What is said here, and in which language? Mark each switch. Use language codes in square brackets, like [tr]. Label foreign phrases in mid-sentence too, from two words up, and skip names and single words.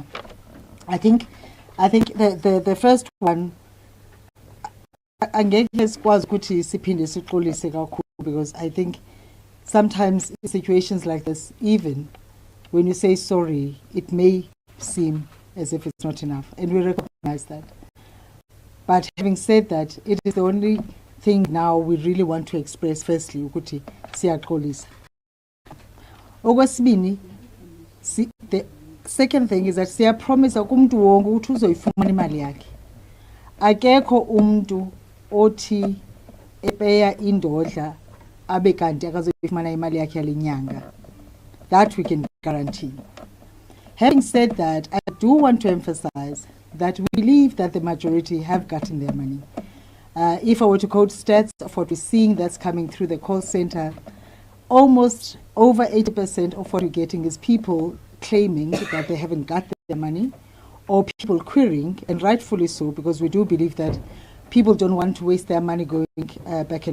[en] I think the first one because I think sometimes in situations like this, even when you say sorry, it may seem as if it's not enough, and we recognize that. But having said that, it is the only thing now we really want to express. Firstly, [xh] ukuthi siyaxolisa. Okwesibini, [en] the second thing is that [xh] siya promise umuntu wonke ukuthi uzoyifumana imali yakhe. Akekho umuntu othi epeya indodla abe kanti akazoyifumana imali yakhe yalenyanga. [en] That we can guarantee. Having said that, I do want to emphasize that we believe that the majority have gotten their money. If I were to quote stats of what we're seeing that's coming through the call center, almost over 80% of what we're getting is people claiming that they haven't got their money, or people querying, and rightfully so, because we do believe that people don't want to waste their money going back and forth.